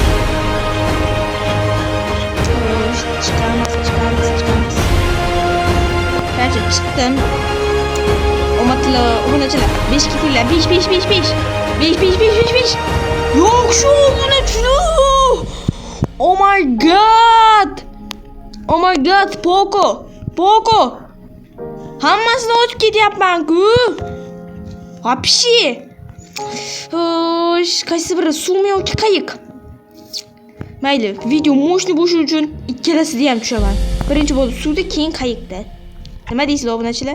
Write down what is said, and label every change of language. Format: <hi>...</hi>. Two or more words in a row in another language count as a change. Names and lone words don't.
<uz>Chiqamiz. Qancha chiqdim. Omadlar, obunachilar. 5 ketinglar. 5. Yo'q, shu obunachilar.</uz> <en>Oh my god, Poco.</en> <uz>Hammasini o'tib ketyapman-ku. Вообще. Xo'sh, qaysi biri suvmi yoki qayiq? Mayli, video mo'shni bo'lishi uchun ikkalasida ham tushaman. Birinchi bo'lib suvda, keyin qayiqda. Nima deysizlar obunachilar?</uz>